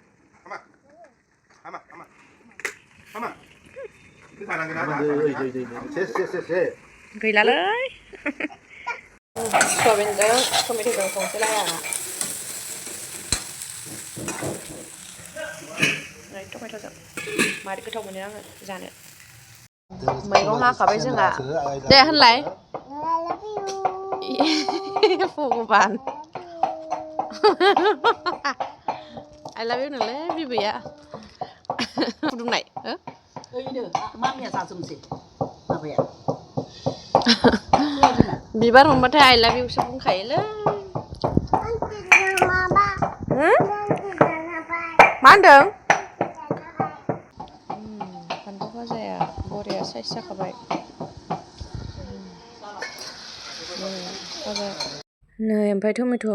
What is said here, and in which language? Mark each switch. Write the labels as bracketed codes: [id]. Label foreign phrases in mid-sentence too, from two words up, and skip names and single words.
[brx] गैलालै सयाबिनजों टमेट'जों संसैलाय आंहा टमेट'जों मारै गोथाव मोनो आङो जानो मैगं हाखाबाय जोंहा दे होनलाय भगबान [en] I love you [brx] नोंलै बिबैया फुदुंनाय ओइनो मामिया जाजोबनोसै माबाया बिबार मोनबाथाय [en] I love you [brx] सो बुंखायोलै मा होनदों फान्थाव भाजाया बरिया साइज जाखाबाय नै ओमफ्राय टमेट'आ